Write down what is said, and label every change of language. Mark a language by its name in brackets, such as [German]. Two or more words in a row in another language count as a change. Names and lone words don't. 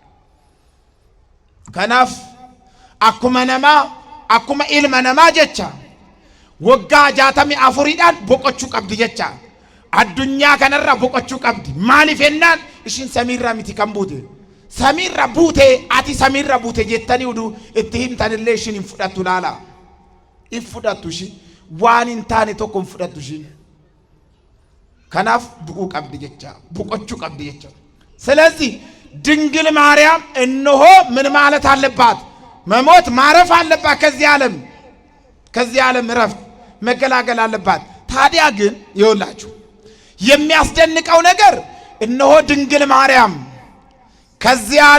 [Oromo] Kanaaf akkuma namaa akkuma ilma namaa jecha waggaa 64dhaan boqochuu qabdi jecha addunyaa kanarra boqochuu qabdi maaliif ennaan ishiin samiirra miti kan buute samiirra buute ati samiirra buute jettanii udu itti himtanillee ishiin hin fudhattu laala hin fudhattu ishiin waan hin taane tokko hin fudhattu ishiin kanaaf bu'uu qabdi jecha boqochuu qabdi jecha [Amharic] ስለዚህ ድንግል ማርያም እነሆ ምን ማለት አለባት መሞት ማረፍ አለባት ከዚህ ዓለም ረፍት መገላገል አለባት ታዲያ ግን ይኸውላችሁ የሚያስደንቀው ነገር እነሆ ድንግል ማርያም ከዚህ